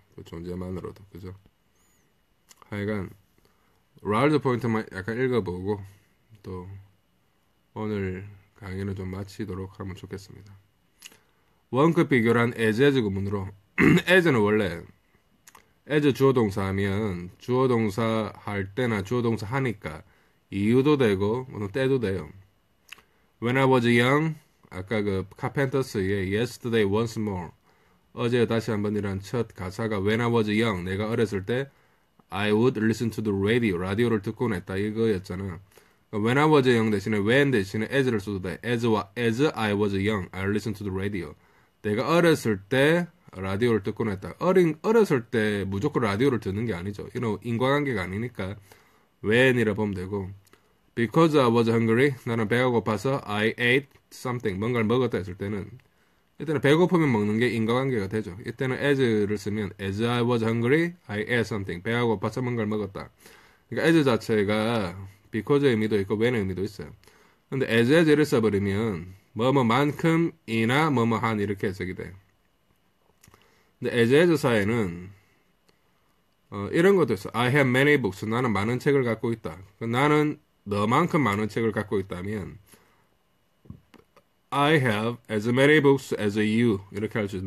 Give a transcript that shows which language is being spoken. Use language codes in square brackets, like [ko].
[ko] 그 존재만으로도, 그죠? 하여간 라울드 포인트만 약간 읽어보고 또 오늘 강의는 좀 마치도록 하면 좋겠습니다. 원급 비교란 as 구문으로 as는 원래 as 주어동사 하면 주어동사 할 때나 주어동사 하니까 이유도 되고 때도 돼요. [en] When I was young, [ko] 아까 그 카펜터스의 Yesterday Once More, 어제 다시 한번이란 첫 가사가 When I was young, 내가 어렸을 때 [en] I would listen to the radio, [ko] 라디오를 듣곤 했다 이거였잖아. [en] When I was young [ko] 대신에 when 대신에 as를 써도 돼. [en] As I was young, I listened to the radio. [ko] 내가 어렸을 때 라디오를 듣곤 했다. 어렸을 때 무조건 라디오를 듣는 게 아니죠. 이런 인과관계가 아니니까 when이라 보면 되고, [en] Because I was hungry, [ko] 나는 배가 고파서 [en] I ate something, [ko] 뭔가를 먹었다 했을 때는, 이때는 배고프면 먹는 게 인과관계가 되죠. 이때는 as를 쓰면 [en] as I was hungry, I ate something, [ko] 배가 고파서 뭔가를 먹었다. 그러니까 as 자체가 because의 의미도 있고 when의 의미도 있어요. 근데 as를 써버리면 뭐뭐만큼이나 뭐뭐한 이렇게 해석이 돼요. 근데 as 사이에는 이런 것도 있어. [en] I have many books, [ko] 나는 많은 책을 갖고 있다. 나는 너만큼 많은 책을 갖고 있다면 [en] I have as many books as you, [ko] 이렇게 할 수 있어.